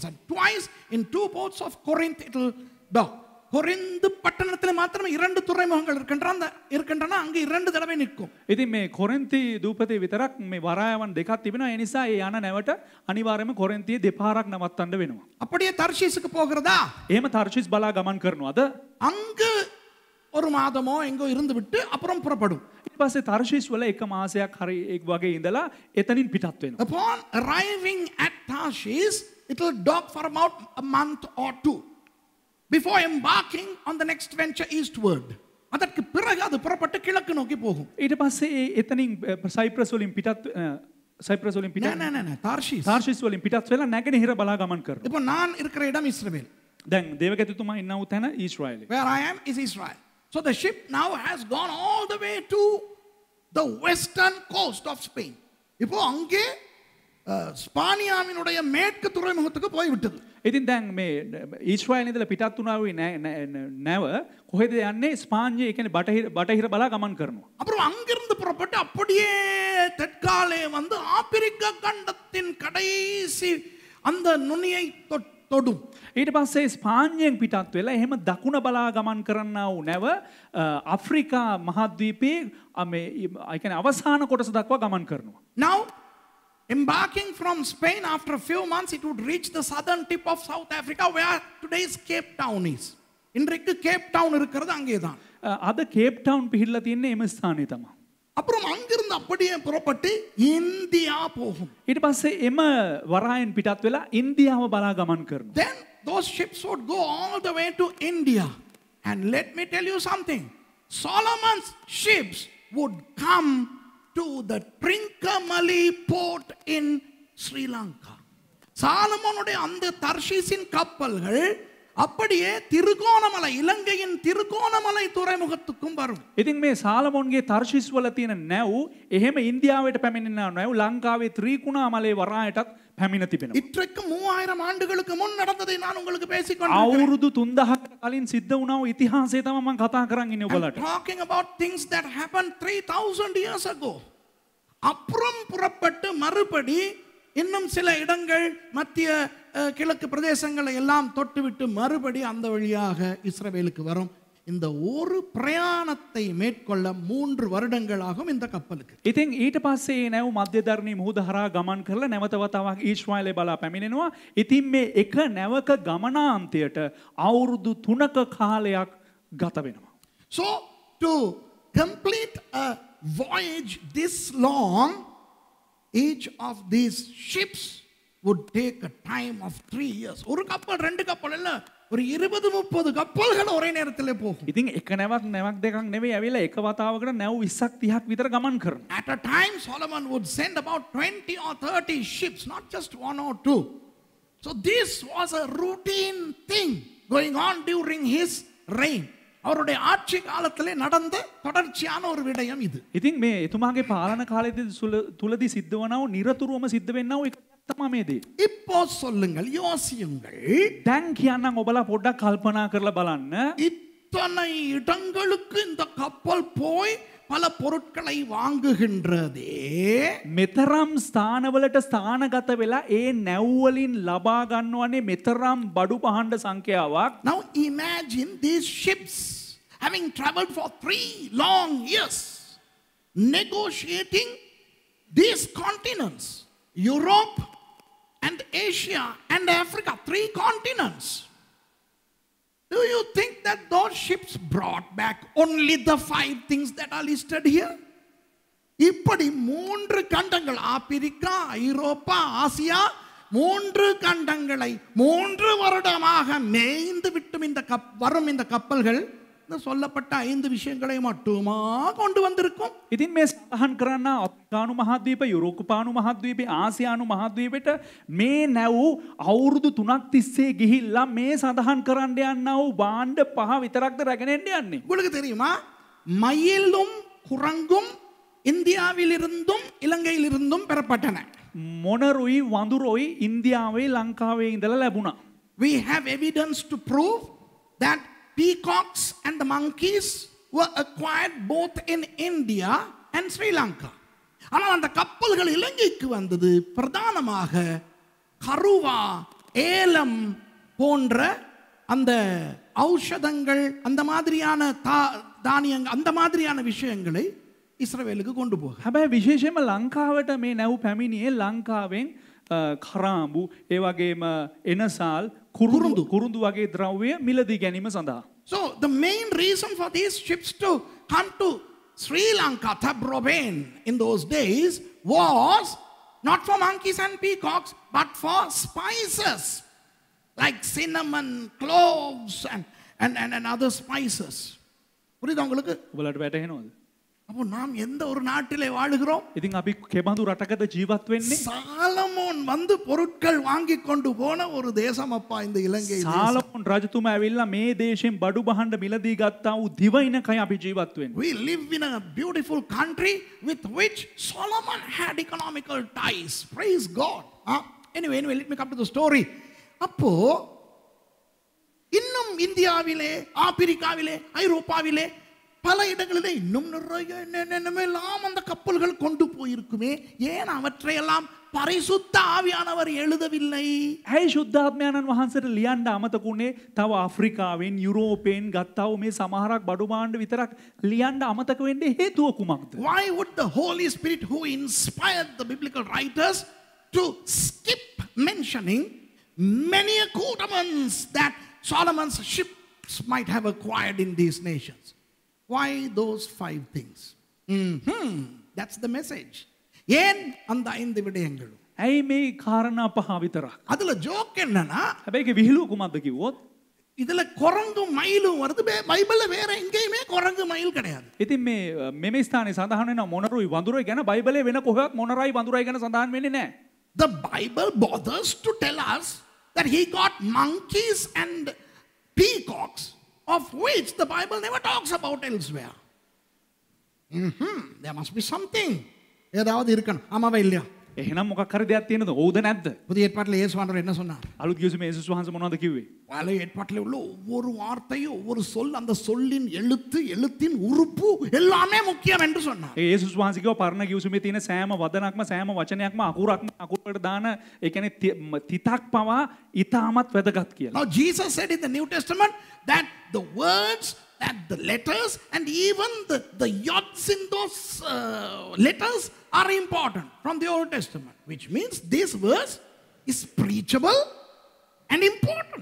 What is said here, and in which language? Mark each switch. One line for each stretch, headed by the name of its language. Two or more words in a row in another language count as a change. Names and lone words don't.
English: And twice in 2 ports of Corinth it will dock.
Tamil: கொரிந்து பட்டணத்தில் மாத்திரம் 2 துறைமுகங்கள் இருக்கின்றன. அங்கே 2 தடவை நிற்கும்.
Sinhala: ඉතින් මේ කොරින්ති දූපතේ විතරක් මේ වරායවන් දෙකක් තිබෙනවා. ඒ නිසා ඒ යන නැවට අනිවාර්යයෙන්ම කොරින්තියේ දෙපාරක් නවත්තන්න වෙනවා.
Tamil: அப்படியே தர்ஷீஸுக்கு போகிறதா?
Sinhala: එහෙම තර්ෂිස් බලා ගමන් කරනවාද?
Tamil: அங்கு ஒரு மாதமோ எங்கோ இருந்து விட்டு அப்புறம் புறப்படும்.
Sinhala: ඊට පස්සේ තර්ෂිස් වල එක මාසයක් හරි එක් වගේ ඉඳලා එතනින් පිටත් වෙනවා.
English: Upon arriving at Tarshish, it will dock for about a month or 2 before embarking on the next venture eastward.
Tamil: அதற்கு பிறகு அது புறப்பட்டு கிழக்கு நோக்கி போகும்.
Sinhala: ඊට පස්සේ එතනින් සයිප්‍රස් වලින් පිටත් තාර්ෂිස් වලින් පිටත් වෙලා නැගෙනහිර බලා ගමන් කරනවා.
Tamil: இப்போ நான் இருக்கிற இடம் இஸ்ரவேல்.
Sinhala: දැන් දේවගතිතුමා ඉන්න වූ තැන ඊශ්‍රායලය.
English: Where I am is Israel. So the ship now has gone all the way to the western coast of Spain.
Tamil: இப்போ அங்கே ஸ்பானியாவினுடைய மேற்கு துறைமுகத்துக்கு போய்விட்டது.
Sinhala: ඉතින් දැන් මේ ඊශ්‍රායලේ ඉඳලා පිටත් වුණා වූ නැව කොහෙද යන්නේ? ස්පාඤ්ඤය, ඒ කියන්නේ බටහිර බලා ගමන් කරනවා.
Tamil: அப்புறம் அங்கிருந்து புறப்பட்டு அப்படியே தெற்காலே வந்து ஆப்பிரிக்க கண்டத்தின் கடைசி அந்த நுனியை தொடும்.
Sinhala: ඊට පස්සේ ස්පාඤ්ඤයෙන් පිටත් වෙලා එහෙම දකුණ බලා ගමන් කරන්නා වූ නැව අප්‍රිකා මහද්වීපයේ මේ ඒ කියන්නේ අවසාන කොටස දක්වා ගමන් කරනවා.
English: Now embarking from Spain, after a few months it would reach the southern tip of South Africa where today's Cape Town is.
Tamil: இன்றைக்கு கேப் டவுன் இருக்கிறது அங்கேதான்.
Sinhala: අද කේප් ටවුන් පිහිටලා තියෙන්නේ එම ස්ථානයේ තමයි.
Tamil: அப்புறம் அங்கிருந்து அப்படியே புறப்பட்டு இந்தியா போகும்.
Sinhala: ඊට පස්සේ එම වරායෙන් පිටත් වෙලා ඉන්දියාව බලා ගමන් කරනවා.
English: Then those ships would go all the way to India. And let me tell you something. Solomon's ships would come to the Trincomalee port in Sri Lanka.
Tamil: சாலமோனுடைய அந்த தர்ஷீஸின் கப்பல்கள் அப்படியே திருகோணமலை, இலங்கையின் திருகோணமலை துறைமுகத்துக்கும் வரும்.
Sinhala: ඉතින් මේ සාලමොන්ගේ තර්ෂිස් වල තියෙන නැව් එහෙම ඉන්දියාවට පැමිණෙනා නැව් ලංකාවේ ත්‍රිකුණාමලේ වරායටත් පැමිණ තිබෙනවා.
Tamil: இன்றைக்கு 3000 ஆண்டுகளுக்கு முன் நடந்ததை நான் உங்களுக்கு பேசிக் கொண்டிருக்கிறேன்.
Sinhala: අවුරුදු 3000කට කලින් සිද්ධ වුණා වූ ඉතිහාසය තමයි මම කතා කරන් ඉන්නේ ඔයගලට.
English: Talking about things that happened 3000 years ago.
Tamil: அப்புறம் புறப்பட்டு மறுபடி இன்னும் சில இடங்கள் மத்திய கிழக்கு பிரதேசங்களை எல்லாம் தொட்டுவிட்டு மறுபடி அந்த வழியாக இஸ்ரவேலுக்கு வரும். இந்த ஒரு பிரயாணத்தை மேற்கொள்ள 3 வருடங்கள் ஆகும் இந்த கப்பலுக்கு.
Sinhala: ඉතින් ඊට පස්සේ නැව් මධ්‍යධරණී මුහුද හරහා ගමන් කරලා නැවත වතාවක් ඊශ්‍රායලේ බලා පැමිණෙනවා. ඉතින් මේ එක නැවක ගමනාන්තයට අවුරුදු 3ක කාලයක් ගත වෙනවා.
English: So to complete a voyage this long, each of these ships would take a time of 3 years.
Tamil: ஒரு கப்பல் 2 கப்பல் இல்ல, ஒரு 20-30 கப்பல்கள் ஒரே நேரத்திலே போகும்.
Sinhala: ඉතින් එක නැවක් දෙකක් නෙවෙයි ඇවිල්ලා එක වතාවකට නැව් 20ක් 30ක් විතර ගමන් කරනවා.
English: At a time Solomon would send about 20 or 30 ships, not just 1 or 2. So this was a routine thing going on during his reign.
Tamil: அவருடைய ஆட்சி காலத்திலே நடந்த தொடர்ச்சியான ஒரு விடயம் இது.
Sinhala: ඉතින් මේ එතුමාගේ පාලන කාලයේදී තුලදී සිද්ධ වුණා වූ නිරතුරුවම සිද්ධ වෙන්නා වූ එක තමයි මේ දේ.
Tamil: இப்போ சொல்லுங்கள், யோசியுங்கள்.
Sinhala: දැන් කියන්නම් ඔබලා පොඩ්ඩක් කල්පනා කරලා බලන්න.
Tamil: இத்தனை இடங்களுக்கு இந்த கப்பல் போய் பல பொருட்களை வாங்குகின்றதே.
Sinhala: මෙතරම් ස්ථානවලට ස්ථානගත වෙලා ඒ නැව් වලින් ලබා ගන්නවනේ මෙතරම් බඩු පහඬ සංඛ්‍යාවක්.
English: Now imagine these ships having traveled for 3 long years, negotiating these continents, Europe and Asia and Africa, 3 continents. Do you think that those ships brought back only the 5 things that are listed here?
Tamil: இப்படி 3 கண்டங்கள், ஆப்பிரிக்கா, ஐரோப்பா, ஆசியா, 3 கண்டங்களை 3 வருடமாக மேய்ந்து விட்டும் வரும் இந்த கப்பல்கள் இந்த சொல்லப்பட்ட 5 விஷயங்களை மட்டுமா கொண்டு வந்திருக்கும்.
Sinhala: ඉතින් මේ සඳහන් කරන්න අප්‍රිකානු මහද්වීප, යුරෝපානු මහද්වීප, ආසියානු මහද්වීපයට මේ නැව් අවුරුදු 3ක් තිස්සේ ගිහිල්ලා මේ සඳහන් කරන්න යන්නා වූ භාණ්ඩ 5 විතරක්ද රැගෙන එන්න යන්නේ.
Tamil: உங்களுக்கு தெரியுமா, மயிலும் குரங்கும் இந்தியாவிலிருந்தும் இலங்கையிலிருந்தும் பெறப்பட்டன.
Sinhala: මොනරුයි වඳුරුයි ඉන්දියාවේ ලංකාවේ ඉඳලා ලැබුණා.
English: We have evidence to prove that peacocks and the monkeys were acquired both in India and Sri Lanka.
Tamil: ஆனால் அந்த கப்பல்கள் இலங்கைக்கு வந்தது பிரதானமாக கருவா, ஏலம் போன்ற அந்த ஔஷதங்கள், அந்த மாதிரியான தானியங்கள், அந்த மாதிரியான விஷயங்களை இஸ்ரவேலுக்கு கொண்டு போக.
Sinhala: හැබැයි විශේෂයෙන්ම ලංකාවට මේ නැව් පැමිණියේ ලංකාවෙන් කරාඹු, ඒ වගේම එනසාල්, කුරුඳු වගේ ද්‍රව්‍ය මිලදී ගැනීම සඳහා.
English: So the main reason for these ships to come to Sri Lanka, Thabrobain, in those days was not for monkeys and peacocks, but for spices like cinnamon, cloves and other spices.
Tamil: புரியுதா உங்களுக்கு?
Sinhala: ඔබලට වැටහෙනවද?
Tamil: அப்போ நாம் எந்த ஒரு நாட்டிலே வாழுகிறோம்?
Sinhala: ඉතින් අපි කෙබඳු රටකද ජීවත් වෙන්නේ?
Tamil: சாலமோன் வந்து பொருட்கள் வாங்கி கொண்டு போன ஒரு தேசம் அப்பா இந்த இலங்கை தேசம்.
Sinhala: සාලමොන් රජතුමා ඇවිල්ලා මේ දේශයෙන් බඩු බහන්න මිලදී ගත්තා වූ දිවයිනකයි අපි ජීවත් වෙන්නේ.
English: We live in a beautiful country with which Solomon had economical ties. Praise God. Anyway, let me come to the story.
Tamil: அப்போ இன்னும் இந்தியாவிலே, ஆப்பிரிக்காவிலே, ஐரோப்பாவிலே பல இடங்களிலே இன்னும் நிறைய என்னென்னமெல்லாம் அந்த கப்பல்கள் கொண்டு போயிருக்குமே. ஏன் அவற்றையெல்லாம் பரிசுத்த ஆவியானவர் எழுதவில்லை?
Sinhala: ඇයි ශුද්ධාත්මයන්න් වහන්සේට ලියන්න අමතකුනේ? තව ආෆ්‍රිකාවෙන් යුරෝපයෙන් ගත්තා වූ මේ සමහරක් බඩු භාණ්ඩ විතරක් ලියන්න අමතක වෙන්නේ හේතුව කුමක්ද?
English: Why would the Holy Spirit who inspired the biblical writers to skip mentioning many accoutrements that Solomon's ships might have acquired in these nations? Why those 5 things? That's the message.
Tamil: ஏன் அந்த 5 விடயங்கள்?
Sinhala: ඇයි මේ කාරණා පහ විතරක්?
Tamil: அதுல ஜோக் என்னன்னா,
Sinhala: හැබැයි ඒක විහිළුව කුමක්ද කිව්වොත්?
Tamil: இதுல குரங்கு மயிலும் வருது. பைபிள்ல வேற எங்கேயுமே குரங்கு மயில் கிடையாது.
Sinhala: ඉතින් මේ මෙම ස්ථානයේ සඳහන් වෙන මොනරුයි වඳුරයි ගැන බයිබලයේ වෙන කොහෙවත් මොනරයි වඳුරයි ගැන සඳහන් වෙන්නේ නැහැ.
English: The Bible bothers to tell us that he got monkeys and peacocks, of which the Bible never talks about elsewhere. There must be something.
Tamil: ஏதாவது இருக்கணும். ஆமாவா இல்லையா?
Sinhala: එහෙනම් මොකක් හරි දෙයක් තියෙනවද? ඔව්ද නැද්ද?
Tamil: புதிய ஏற்பாட்டில் இயேசுவானவர் என்ன சொன்னார்?
Sinhala: අලුත් ගිවිසුමේ යේසුස් වහන්සේ මොනවද කිව්වේ?
Tamil: பழைய ஏற்பாட்டில் உள்ள ஒவ்வொரு வார்த்தையும், ஒவ்வொரு சொல், அந்த சொல்லின் எழுத்து, எழுத்தின் உறுப்பு எல்லாமே முக்கியம் என்று சொன்னார்.
Sinhala: ඒ යේසුස් වහන්සේ කිව්වා පරණ ගිවිසුමේ තියෙන සෑම වදනක්ම සෑම වචනයක්ම අකුරට දාන ඒ කියන්නේ තිතක් පවා ඉතාමත් වැදගත් කියලා.
English: Now Jesus said in the New Testament that the words and the letters and even the yods in those letters are important from the Old Testament, which means this verse is preachable and important.